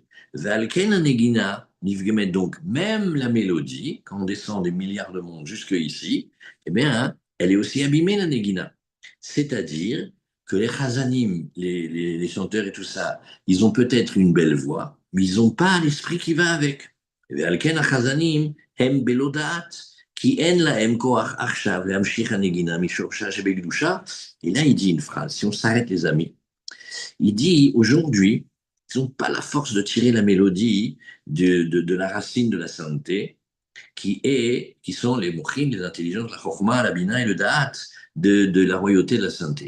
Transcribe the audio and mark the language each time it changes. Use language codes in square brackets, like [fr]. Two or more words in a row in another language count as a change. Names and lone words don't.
[he] ולכן הנגינה נפגמת, [fr] donc même la mélodie, quand on descend des milliards de mondes jusque ici, eh bien, hein, elle est aussi abîmée, la negina. C'est-à-dire que les chazanim, les chanteurs et tout ça, ils ont peut-être une belle voix, mais ils n'ont pas l'esprit qui va avec. [he] ועל כן החזנים הם בלא דעת, כי אין להם כוח עכשיו להמשיך הנגינה משורשה שבקדושה. [fr] Et là, il dit une phrase, si on s'arrête les amis, il dit aujourd'hui, ils n'ont pas la force de tirer la mélodie de la racine de la sainteté, qui sont les mochim, les intelligences, la chorma, la bina et le da'at de la royauté de la sainteté.